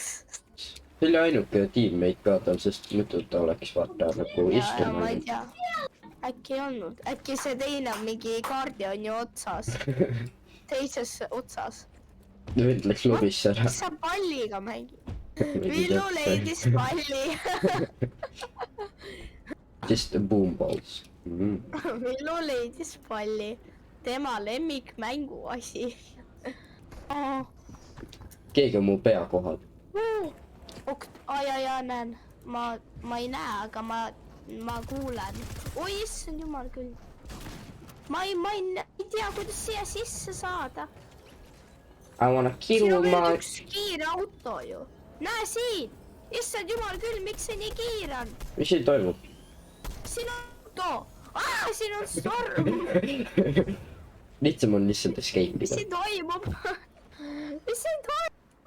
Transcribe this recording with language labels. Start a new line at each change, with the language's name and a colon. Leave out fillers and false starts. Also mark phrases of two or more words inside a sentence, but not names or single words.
Estonian: See oli ainuke teammate ka tal, sest muidu ta oleks vaata nagu istunud. Ma ei tea. Äkki ei olnud. Äkki see teine on mingi kaardi on ju otsas. Teises otsas. Nüüd läks lobisse ära. Mis sa palliga mängid? Villu leidis palli.
English: Just a boom balls.
Estonian: Villu leidis palli. Tema lemmik mänguasi. Keegi on mu pea kohal. Ai, näen. Ma ei näe, aga ma kuulen. Oi, issand jumal küll. Ma ei tea, kuidas siia sisse saada.
English: I wanna kill
Estonian: Siin on
English: my...
Estonian: veel üks kiire auto ju. Näe siin. Issand jumal küll, miks see nii kiire on? Mis siin toimub? Siin on auto. Siin on storm. Lihtsam on lihtsalt escape ida. Mis siin toimub? Mis siin toimub?